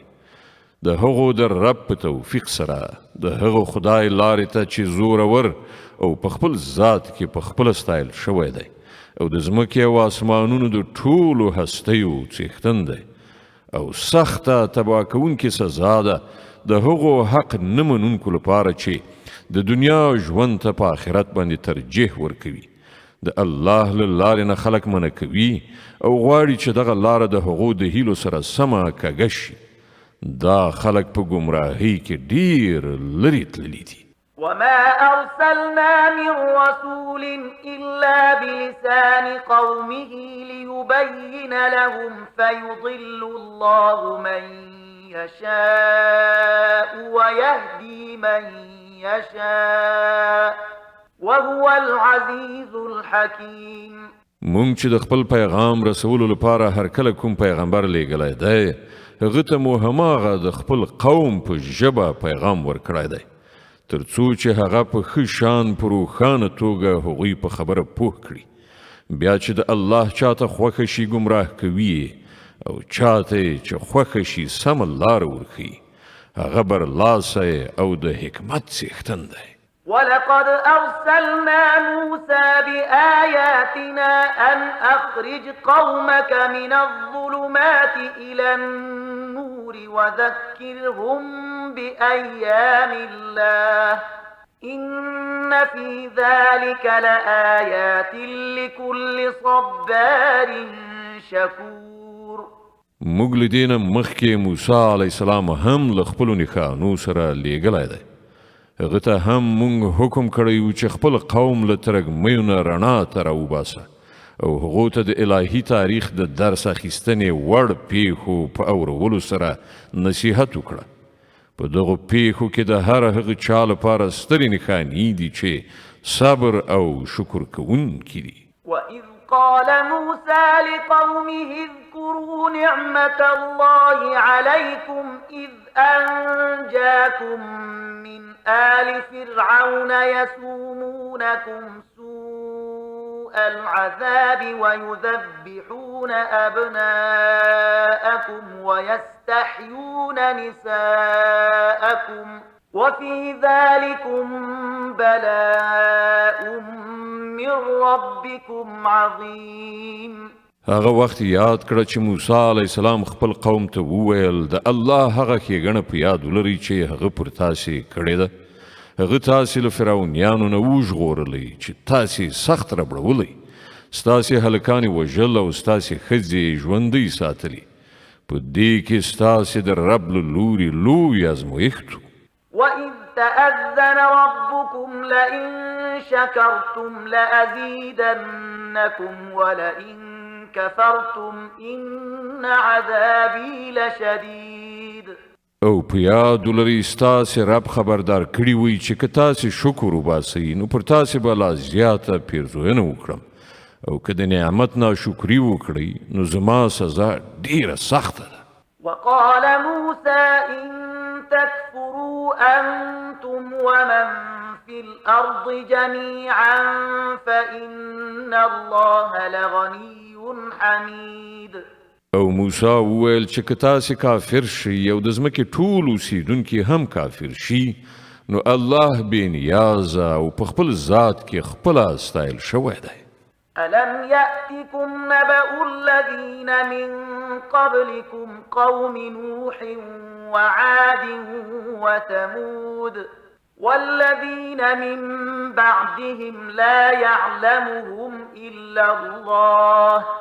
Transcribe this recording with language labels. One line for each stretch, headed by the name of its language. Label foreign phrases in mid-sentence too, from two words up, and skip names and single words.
Pashto: د هغو د رب په توفیق سره د هغو خدای لارې ته چې زورور او په خپل ذات کې په خپله ستایل شوی دی او د ځمکې او آسمانونو د ټولو هستیو څښتن دی او سخته تباه کوونکې سزا ده د هغو حق نه منونکو لپاره چې د دنیا ژوند ته په آخرت باندې ترجیح ورکوي. د الله له لارې نه خلک منع کوي او غواړي چې دغه لاره د هغو د هیلو سره سمه کږه شي. دا خلک په ګمراهۍ کې ډیر لرې تللي دي.
Arabic: وما أرسلنا من رسول إلا بلسان قومه ليبين لهم فيضل الله من يشاء ويهدي من يشاء وهو العزيز الحكيم.
Pashto: مونږ چې د خپل پیغام رسولو لپاره هر کله کوم پیغمبر لیږلی دی هغه ته مو هماغه د خپل قوم په ژبه پیغام ورکړی دی تر څو چې هغه په ښه شان په روښانه توګه هغوی په خبره پوه کړي. بیا چې د الله چاته خوښه شي ګمراه کوي او چاته چې خوښه شي سمه لاره ورښیي. هغه برلاسی او د حکمت څښتن دی.
Arabic: ولقد أرسلنا موسى بآياتنا أن أخرج قومك من الظلمات إلى النور وذكرهم بأيام الله إن في ذلك لآيات لكل صبار شكور.
Pashto: موږ له دې نه مخکې موسی
Arabic: علیه السلام
Pashto: هم له خپلو نښانو سره لیږلی دی. هغه ته هم مونږ حکم کړی و چې خپل قوم له ترږمیو نه رڼا ته راوباسه او هغو ته د الهي تاریخ د درس اخیستنې وړ پیښو په اورولو سره نصیحت وکړه. په دغو پیښو کې د هر هغه چا لپاره سترې نښانې دي چې صبر او شکر کوونکي دي.
Arabic: وإذ قال موسى لقومه اذكروا نعمة الله عليكم إذ أنجاكم من آل فرعون يسومونكم سوء العذاب ويذبحون أبناءكم ويستحيون نساءكم وفي ذلكم بلاء من ربكم عظيم.
Pashto: هغه وخت یاد کړه چې موسی
Arabic: علیه السلام
Pashto: خپل قوم ته وویل د الله هغه ښېګڼه په یاد ولرئ چې هغه پر تاسې کړې ده. هغه تاسې له فرعونیانو نه وژغورلی چې تاسې سخت ربړولی ستاسې هلکانې وژل او ستاسې ښځې ژوندۍ ساتلي. په دې کې ستاسې د رب له لوري لوی ازمویښت و.
Arabic: وإذ تأذن ربكم لئن شكرتم لأزيدنكم ولئن كفرتم إن عذابي لشديد.
Pashto: او په یاد ولرئ ستاسې رب خبردار کړي وي چې که تاسې شکر وباسئ نو پر تاسې به لا زیاته پیرزوینه وکړم او که د نعمت ناشکري وکړئ نو زما سزا ډیره سخته ده.
Arabic: وقال موسى إن تكفروا أنتم ومن في الأرض جميعا فإن الله لغني حميد.
Pashto: او موسی وویل چې که تاسې کافر شئ او د ځمکې ټول اوسیدونکي هم کافر شي نو الله بې نیازه او په خپل ذات کې خپله ستایل شوی دی.
Arabic: ألم يأتكم نبأ الذين من قبلكم قوم نوح وعاد وثمود والذين من بعدهم لا يعلمهم إلا الله